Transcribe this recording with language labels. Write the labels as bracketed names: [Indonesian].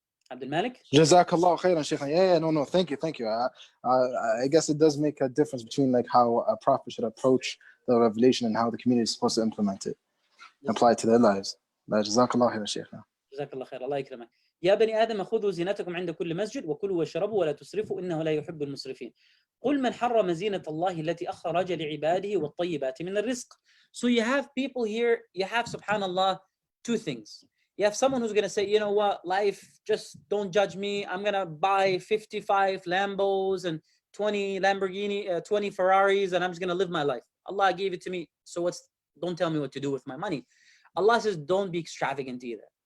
[English] Abdul Malik? Jazakallah khairan, Shaykhna. Yeah, no, thank you. I guess it does make a difference between like how a prophet should approach the revelation and how the community is supposed to implement it, apply it to their lives. Jazakallah khairan, Shaykhna. Jazakallah khair. [Arabic] Allah يكرمك. يا بني آدم خذوا زينتكم عند كل مسجد وكلوا واشربوا ولا تسرفوا إنه لا يحب المسرفين. قل من حرم زينة الله التي أخرج لعباده والطيبات من الرزق. [English] So you have people here, you have, subhanallah, two things. You have someone who's going to say, you know what, life, just don't judge me. I'm going to buy 55 Lambos and 20 Lamborghini, 20 Ferraris, and I'm just going to live my life. Allah gave it to me. So don't tell me what to do with my money. Allah says, don't be extravagant either.